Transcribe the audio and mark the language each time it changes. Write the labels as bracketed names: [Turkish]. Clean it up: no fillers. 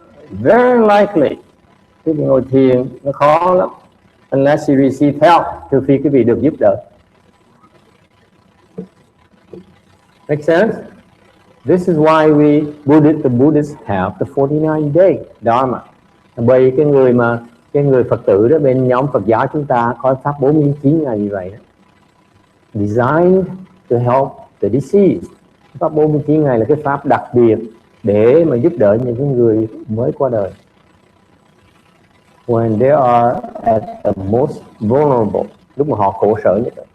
[English] Very likely. [Vietnamese] Cái việc ngồi thiền nó khó lắm. [English] Unless you receive help, [Vietnamese] trừ phi cái vị được giúp đỡ. [English] Make sense? This is why the Buddhists have the 49-day Dharma. [Vietnamese] Bởi cái người Phật tử đó, bên nhóm Phật giáo chúng ta có pháp 49 ngày như vậy đó. [English] Designed to help the deceased. [Vietnamese] Pháp 49 ngày là cái pháp đặc biệt để mà giúp đỡ những cái người mới qua đời. [English] When they are at the most vulnerable, [Vietnamese] lúc mà họ khổ sở nhất.